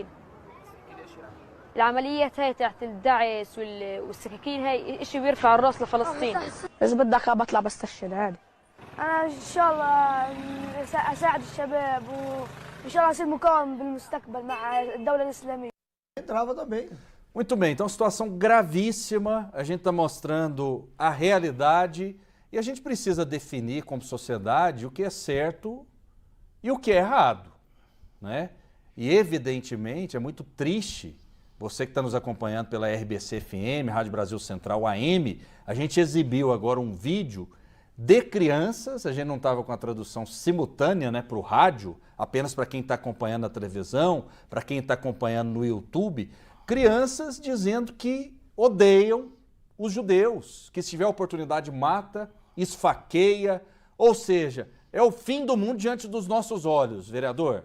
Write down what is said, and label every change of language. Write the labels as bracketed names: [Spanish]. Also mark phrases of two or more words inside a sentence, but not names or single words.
[Arabic] العمليات هاي تاعت الدعس والسكاكين هاي اشي بيرفع الراس لفلسطين. اذا بدك بطلع بستشهد عادي. انا ان شاء الله اساعد الشباب وان شاء الله اصير مقاوم بالمستقبل مع الدولة الإسلامية. [Portuguese] Entrava também. Muito bem, então situação gravíssima, a gente está mostrando a realidade e a gente precisa definir como sociedade o que é certo e o que é errado, né? E evidentemente é muito triste, você que está nos acompanhando pela RBC-FM, Rádio Brasil Central AM, a gente exibiu agora um vídeo de crianças, a gente não estava com a tradução simultânea, né, para o rádio, apenas para quem está acompanhando na televisão, para quem está acompanhando no YouTube, crianças dizendo que odeiam os judeus, que se tiver oportunidade mata, esfaqueia, ou seja, é o fim do mundo diante dos nossos olhos, vereador.